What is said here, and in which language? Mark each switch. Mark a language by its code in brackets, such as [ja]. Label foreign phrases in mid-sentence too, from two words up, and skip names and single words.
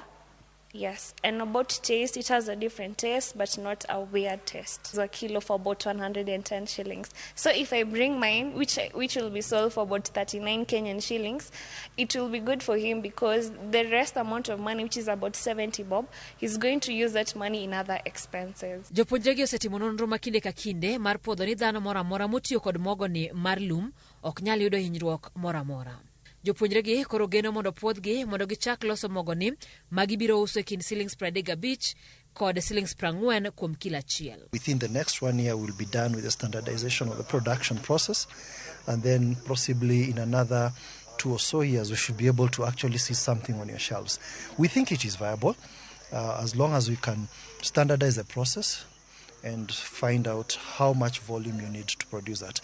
[en] Yes, and about taste, it has a different taste, but not a weird taste. It's a kilo for about 110 shillings. So if I bring mine, which will be sold for about 39 Kenyan shillings, it will be good for him because the rest amount of money, which is about 70 bob, he's going to use that money in other expenses. [luo] Jopuonjregi osetimo nonro makinde ka kinde mar puodho ni dhano mora mora mutiyo kod mogo ni mar lum ok nyal yudo hinyruok mora mora. Jopuonjregi koro geno mondo puodhgi mondo gichak loso mogo ni magibiro uso kind shillings 35 kod shillings 40 kuom kila achiel. [en] Within the next 1 year we'll be done with the standardization of the production process, and then possibly in another 2 or so years we should be able to actually see something on your shelves. We think it is viable as long as we can standardize the process and find out how much volume you need to produce that.